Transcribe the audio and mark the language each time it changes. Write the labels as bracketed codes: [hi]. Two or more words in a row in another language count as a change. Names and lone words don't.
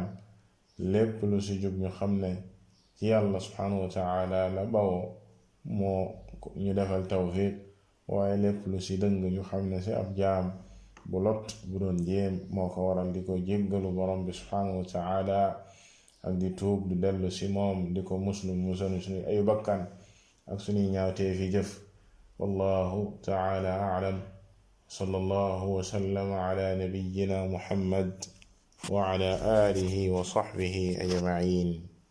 [wo] lépp lu ci jub ñu xam ne ci yàlla [ar] سبحانه وتعالى [wo] la bawoo, moo ñu defal tawfiq, waaye lépp lu ci dëng ñu xam ne ci ab jaam bu lot bu doon jéem moo ko waral, di ko jéggalu borom bi [ar] سبحانه وتعالى [wo] ak di tuub di dellu ci moom, di ko muslu suñu ay bakkan ak suñuy ñaawtee fi jëf. [ar] والله تعالى أعلم. صلى الله وسلم على نبينا محمد وعلى آله وصحبه أجمعين.